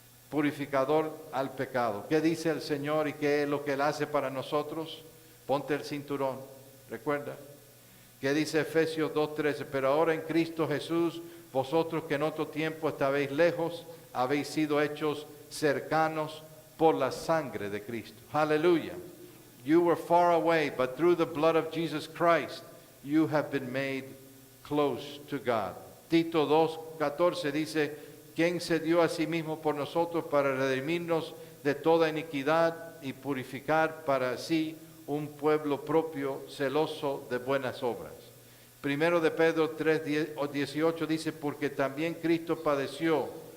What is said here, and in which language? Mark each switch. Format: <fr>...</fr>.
<es>Purificador al pecado. ¿Qué dice el Señor y qué es lo que Él hace para nosotros? Ponte el cinturón, recuerda. ¿Qué dice Efesios 2:13? Pero ahora en Cristo Jesús, vosotros que en otro tiempo estabais lejos, habéis sido hechos cercanos por la sangre de Cristo. Aleluya.</es> <en>You were far away, but through the blood of Jesus Christ, you have been made close to God.</en> <es>Tito 2:14 dice, quien se dio a sí mismo por nosotros para redimirnos de toda iniquidad y purificar para sí un pueblo propio celoso de buenas obras. Primero de Pedro 3:18 dice, porque también Cristo padeció</es>